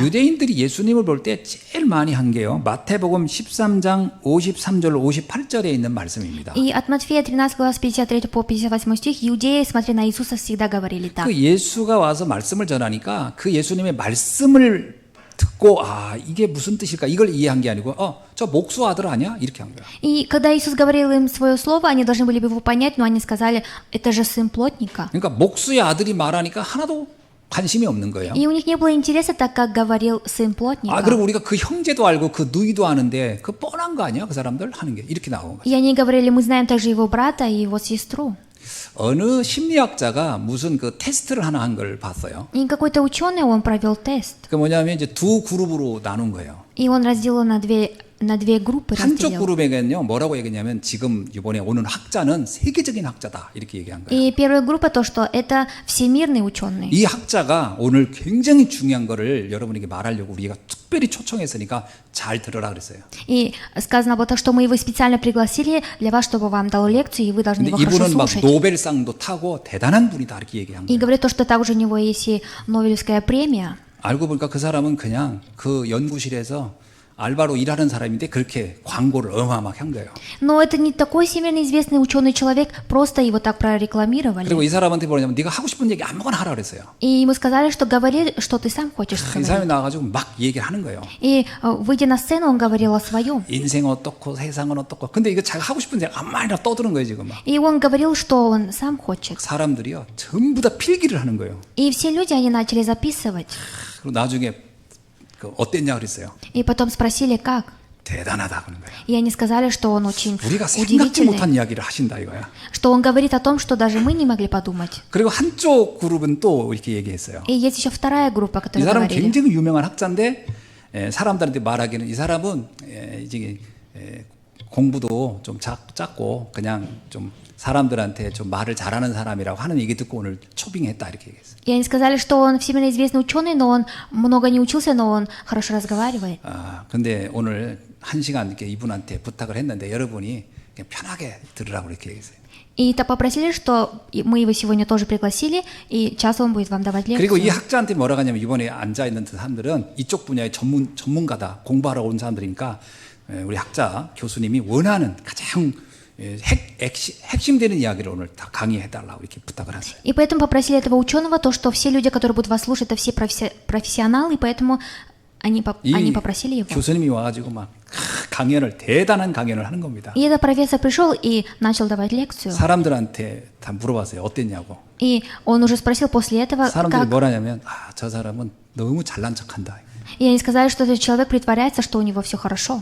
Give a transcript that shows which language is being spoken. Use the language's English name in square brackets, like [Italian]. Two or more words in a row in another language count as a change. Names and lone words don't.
[Korean] 유대인들이 예수님을 볼 때 제일 많이 한 게요. 마태복음 13장 53절 58절에 있는 말씀입니다. [Russian] И от Матфея 13 глава с 53 по 58 стих иудеи, смотря на Иисуса, всегда говорили так. [Korean] 그 예수가 와서 말씀을 전하니까 그 예수님의 말씀을 듣고 이게 무슨 뜻일까 이걸 이해한 게 아니고 저 목수 아들 아니야 이렇게 한 거야. [Russian] И когда Иисус говорил им свое слово, они должны были бы его понять, но они сказали, это же сын плотника. [Korean] 그러니까 목수의 아들이 말하니까 하나도 관심이 없는 거예요. [Russian] И у них не было интереса, так как говорил сын плотника. [Korean] 그리고 우리가 그 형제도 알고 그 누이도 아는데 그 뻔한 거 아니야 그 사람들 하는 게 이렇게 나온 거예요. [Russian] И они говорили, мы знаем также его брата и его сестру. [Korean] 어느 심리학자가 무슨 그 테스트를 하나 한 걸 봤어요. [Russian] И какой-то ученый, он провел тест. [Korean] 그 뭐냐면 이제 두 그룹으로 나눈 거예요. [Russian] И он разделил на две группы. [Korean] 한쪽 [Russian] разделил. [Korean] 그룹에게는요 뭐라고 얘기했냐면 지금 이번에 오는 학자는 세계적인 학자다 이렇게 얘기한 거예요. [Russian] И первая группа то, что это всемирный ученый. [Korean] 이 학자가 오늘 굉장히 중요한 거를 여러분에게 말하려고 우리가 특별히 초청했으니까 잘 들으라 그랬어요. [Russian] И сказано было так, что мы его специально пригласили для вас, чтобы вам дал лекцию, и вы должны [Korean] 근데 [Russian] его хорошо [Korean] 이분은 막 [Russian] слушать. [Korean] 노벨상도 타고 대단한 분이다 이렇게 얘기한 [Russian] И [Korean] 거예요. [Russian] говорит то, что также у него есть и Нобелевская премия. [Korean] 알고 보니까 그 사람은 그냥 그 연구실에서 알바로 일하는 사람인데 그렇게 광고를 어마어마하게 한 거예요. [Russian] Но это не такой всемирно известный ученый человек, просто его так прорекламировали. [Korean] 그리고 이 사람한테 뭐냐면 네가 하고 싶은 얘기 아무거나 하라 그랬어요. [Russian] И ему сказали, что говори, что ты сам хочешь [Korean] 이 사람이 [Russian] сказать. [Korean] 나와가지고 막 얘기를 하는 거예요. [Russian] И выйдя на сцену, он говорил о своем. [Korean] 인생은 어떻고 세상은 어떻고. 근데 이거 자기가 하고 싶은 얘기 아무 말이나 떠드는 거예요 지금 막. [Russian] И он говорил, что он сам хочет. [Korean] 사람들이요 전부 다 필기를 하는 거예요. [Russian] И все люди, они начали записывать. [Korean] 그리고 나중에 그 어땠냐 그랬어요. [Russian] И потом спросили, как. [Korean] 대단하다 그런 거예요. [Russian] И они сказали, что он очень [Korean] 우리가 생각지 [Russian] удивительный. [Korean] 못한 이야기를 하신다 이거야. [Russian] Что он говорит о том, что даже мы не могли подумать. [Korean] 그리고 한쪽 그룹은 또 이렇게 얘기했어요. [Russian] И есть еще вторая группа, [Korean] 이 [Russian] которая [Korean] 사람은 [Russian] говорили. [Korean] 굉장히 유명한 학자인데 사람들한테 말하기는 이 사람은 이제 공부도 좀 작고 그냥 좀 사람들한테 좀 말을 잘하는 사람이라고 하는 얘기 듣고 오늘 초빙했다 이렇게 얘기했어요. [Russian] И они сказали, что он всемирно известный ученый, но он много не учился, но он хорошо разговаривает. [Korean] 근데 오늘 1시간 이렇게 이분한테 부탁을 했는데 여러분이 그냥 편하게 들으라고 이렇게 얘기했어요. [Russian] И то попросили, что мы его сегодня тоже пригласили, и час он будет вам давать [Korean] 그리고 이 [Russian] лекцию. [Korean] 학자한테 뭐라고 하냐면 이번에 앉아 있는 사람들은 이쪽 분야의 전문가다 공부하러 온 사람들이니까 우리 학자 교수님이 원하는 가장 핵심되는 이야기를 오늘 다 강의해달라고 이렇게 부탁을 했어요. [Russian] И поэтому попросили этого ученого, то, что все люди, которые будут вас слушать, это все профессионалы, и поэтому они [Korean] 이 [Russian] попросили его. [Korean] 교수님이 와가지고 막 대단한 강연을 하는 겁니다. [Russian] И этот профессор пришел и начал давать лекцию. [Korean] 사람들한테 다 물어봤어요. 어땠냐고. [Russian] И он уже спросил после этого, [Korean] 사람들이 [Russian] как... [Korean] 뭐라냐면 저 사람은 너무 잘난 척한다. [Russian] И они сказали, что этот человек притворяется, что у него все хорошо.